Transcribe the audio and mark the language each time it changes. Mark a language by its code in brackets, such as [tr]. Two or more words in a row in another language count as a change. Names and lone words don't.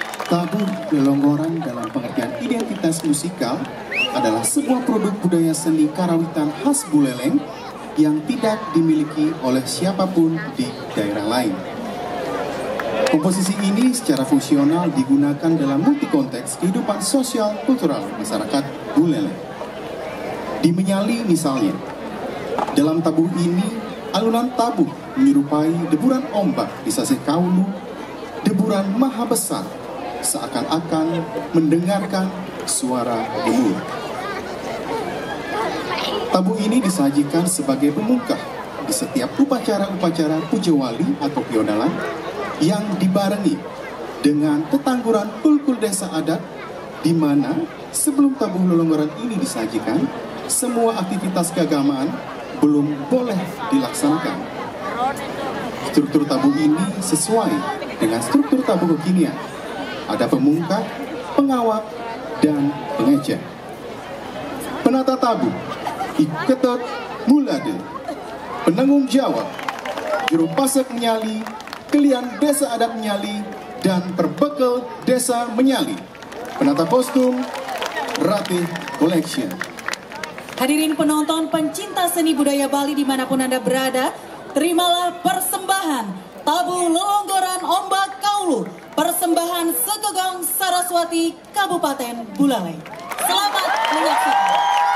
[id] Tabuh Lelonggoran dalam pengertian identitas musikal adalah sebuah produk budaya seni karawitan khas Buleleng yang tidak dimiliki oleh siapapun di daerah lain. Komposisi ini secara fungsional digunakan dalam multi konteks kehidupan sosial kultural masyarakat Buleleng. Di Menyali misalnya, dalam tabuh ini alunan tabuh menyerupai deburan ombak di Sasih Kaulu, deburan maha besar, seakan-akan mendengarkan suara gemuruh. Tabuh ini disajikan sebagai pemungkah di setiap upacara-upacara puja wali atau piodalan yang dibarengi dengan tetangguran kulkul desa adat, di mana sebelum tabuh Lelonggoran ini disajikan, semua aktivitas keagamaan belum boleh dilaksanakan. Struktur tabuh ini sesuai dengan struktur tabuh kekinian. Ada pemungkah, pengawak, dan pengecer. Penata tabuh, Iketot Mulade, penanggung jawab, juru pasek Menyali, kelian desa adat Menyali, dan perbekel desa Menyali. Penata kostum, Ratih Collection. Hadirin penonton pencinta seni budaya Bali dimanapun Anda berada, terimalah persembahan Tabuh Lelonggoran Ombak Kaulu, persembahan Sekegong Saraswati Kabupaten Buleleng. Selamat menyaksikan.